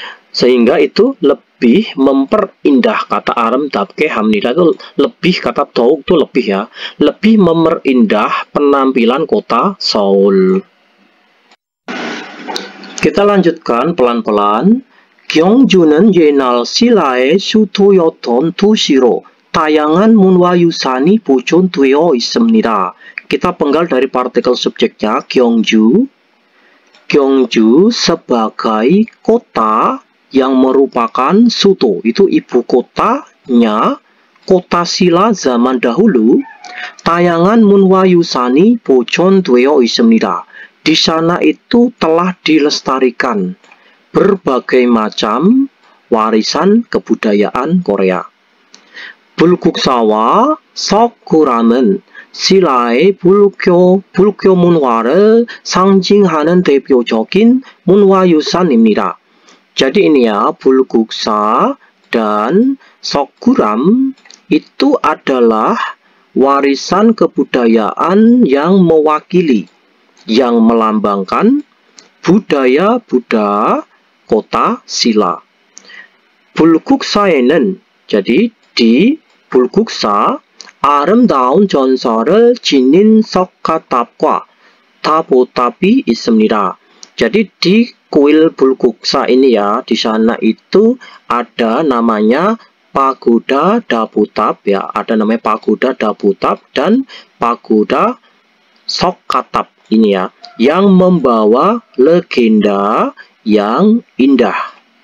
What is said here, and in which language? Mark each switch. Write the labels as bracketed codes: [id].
[id] Sehingga itu lebih memperindah, kata aramdapke hamnida itu lebih, kata 더욱 itu lebih ya, lebih memperindah penampilan kota Seoul. Kita lanjutkan pelan-pelan. [ko] 경주는 옛날 신라의 수도였던 도시로 다양한 문화유산이 보존되어 있습니다. [id] Kita penggal dari partikel subjeknya 경주. 경주 sebagai kota yang merupakan suto, itu ibu kotanya kota Silla zaman dahulu. Tayangan [ko] 문화유산이 보존되어 있습니다. [id] Di sana itu telah dilestarikan berbagai macam warisan kebudayaan Korea. [ko] 불국사와 석굴암은 신라의 불교 문화를 상징하는 대표적인 문화유산입니다. [id] Jadi ini ya, 불국사 dan 석굴암 itu adalah warisan kebudayaan yang mewakili, yang melambangkan budaya Buddha kota Silla. [ko] 불국사에는, [id] jadi di [ko] 불국사 아름다운 전설을 지닌 석가탑과 다보탑이 있습니다. [id] Jadi di kuil Bulguksa ini ya, di sana itu ada namanya Pagoda Dabutab ya, ada namanya Pagoda Dabutab dan Pagoda Sokatap ini ya, yang membawa legenda yang indah.